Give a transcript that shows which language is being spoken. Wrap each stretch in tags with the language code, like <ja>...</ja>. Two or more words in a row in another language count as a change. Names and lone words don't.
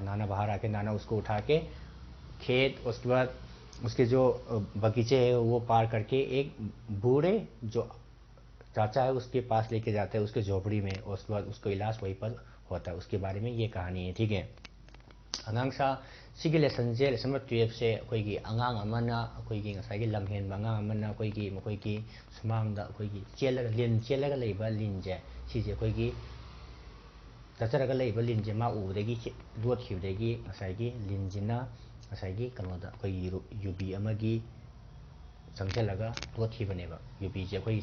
<hi>नाना बाहर आके नाना उसको उठा के खेत, उसके बाद उसके जो बगीचे है वो पार करके एक बूढ़े जो चाचा है उसके पास लेके जाता है, उसके झोपड़ी में, और उसके बाद उसको इलाज वहीं पर होता है। उसके बारे में ये कहानी है। ठीक है,</hi> <mni>अꯉꯥꯡꯁꯥ ꯁꯤꯒꯤ ꯂꯦꯁꯟꯁꯦ</mni> <en>lesson number</en> <mni>12ꯁꯦ ꯑꯩꯈꯣꯏꯒꯤ ꯑꯉꯥꯡ ꯑꯃꯅ ꯑꯩꯈꯣꯏꯒꯤ ꯉꯁꯥꯏꯒꯤ ꯂꯝꯍꯦꯟꯕ ꯑꯉꯥꯡ ꯑꯃꯅ ꯑꯩꯈꯣꯏꯒꯤ ꯁꯨꯃꯥꯡꯗ ꯑꯩꯈꯣꯏꯒꯤ ꯆꯦꯜꯂꯒ ꯂꯩꯕ ꯂꯤꯟꯁꯦ, ꯁꯤꯁꯦ ꯑꯩꯈꯣꯏꯒꯤ ꯆꯠꯆꯔꯒ ꯂꯩꯕ ꯂꯤꯟꯁꯦ ꯃꯥ ꯎꯕꯗꯒꯤ ꯂꯣꯠꯈꯤꯕꯗꯒꯤ ꯉꯁꯥꯏꯒꯤ ꯂꯤꯟꯁꯤꯅ ꯉꯁꯥꯏꯒꯤ ꯀꯩꯅꯣꯗ ꯑꯩꯈꯣꯏꯒꯤ ꯌꯨꯕꯤ ꯑꯃꯒꯤ ꯆꯪꯁꯤꯜꯂꯒ ꯂꯣꯠꯈꯤꯕꯅꯦꯕ꯫ ꯌꯨꯕꯤꯁꯦ ꯑꯩꯈꯣꯏꯒꯤ</mni>